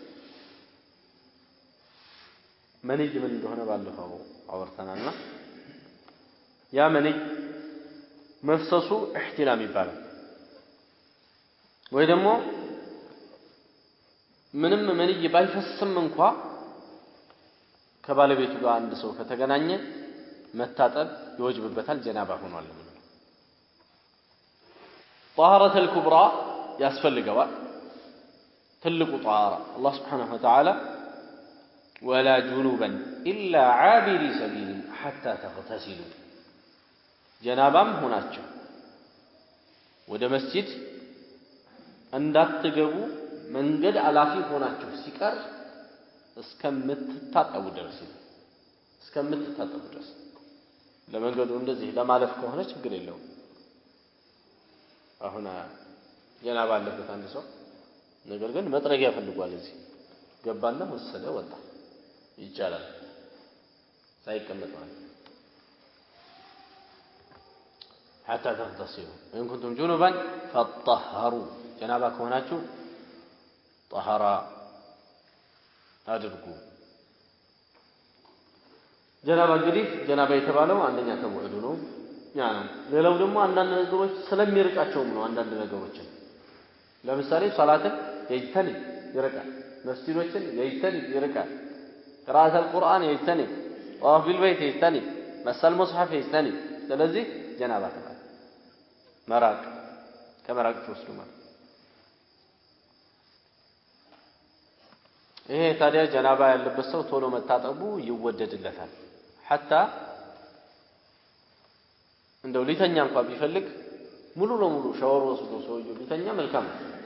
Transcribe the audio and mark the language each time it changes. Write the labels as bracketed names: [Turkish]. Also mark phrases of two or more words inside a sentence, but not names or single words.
[Amharic] መንይ ምን እንደሆነ ባለፈው አወርተናልና ያ መንይ መፍሰሱ እህቲላም ይባላል ወይ ደግሞ ምንም መንይ ባይፈስም እንኳን ከባለቤቱ ጋር አንድ ሰው ከተገናኘ መታጠብ ይወጅብበታል ጀናባ ሆኗል ማለት ነው [Arabic] طهارة الكبرى [Amharic] ያስፈልገዋል ትልቁ [Arabic] طهارة الله سبحانه وتعالى ولا جنوبا إلا عابري سبيل حتى تغتسلوا [Amharic] ጀናባም ሆናችሁ ወደ መስጂድ እንዳትገቡ መንገድ አላፊ ሆናችሁ ሲቀር እስከምትታጠቡ ድረስ ለመንገዱ እንደዚህ ለማለፍ ከሆነ ችግር የለውም አሁን ጀናባ አለበት አንድ ሰው ነገር ግን መጥረጊያ ፈልጓል እዚህ ገባና ወሰደ ወጣ ይቻላል ሳይቀመጥ ማለት [Arabic] حتى تغتسلوا إن كنتم جنبا فطهروا [Amharic] ጀናባ ኮናችሁ طهرا አድርጉ ጀናባ እንግዲህ ጀናባ የተባለው አንደኛ ተውሂዱ ነው ያ ነው ሌላው ደግሞ አንዳንድ ነገሮች ስለሚርቃቸው ነው አንዳንድ ነገሮችን ለምሳሌ ሶላትን የይተኒ ይርቃል መስጂዶችን የይተኒ ይርቃል [Arabic] قراءة القرآن يجتنب طواف بالبيت يجتنب مس المصحف يجتنب [Amharic] ስለዚህ ጀናባ ተባለ መራቅ ከመራቅ ተወስዶ ማለት ይሄ ታዲያ ጀናባ ያለበት ሰው ቶሎ መታጠቡ ይወደድለታል حتى እንደው ሊተኛ እንኳን ቢፈልግ ሙሉ ለሙሉ ሻወር ወስዶ ሰውየው ቢተኛ መልካም ነው